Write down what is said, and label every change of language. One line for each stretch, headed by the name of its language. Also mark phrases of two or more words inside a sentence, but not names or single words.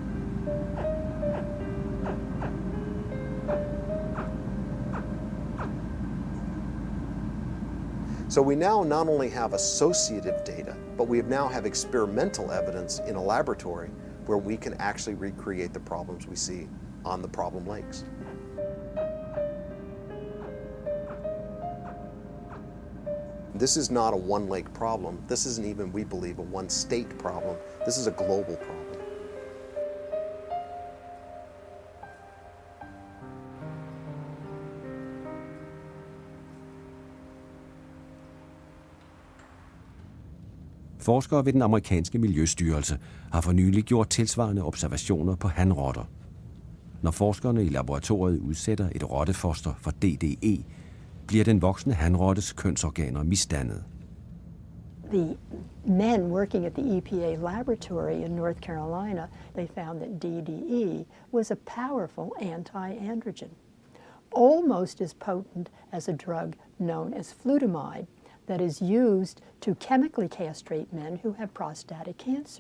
English: So we now not only have associative data, but we now have experimental evidence in a laboratory where we can actually recreate the problems we see on the problem lakes. This is not a one-lake problem. This isn't even, we believe, a one-state problem. This is a global problem.
Danish: Forskere ved den amerikanske miljøstyrelse har for nylig gjort tilsvarende observationer på hanrotter. Når forskerne i laboratoriet udsætter et rottefoster for DDE, bliver den voksne hanrottes kønsorganer misdannet.
English: The men working at the EPA laboratory in North Carolina, they found that DDE was a powerful anti-androgen, almost as potent as a drug known as flutamide, that is used to chemically castrate men who have prostatic cancer.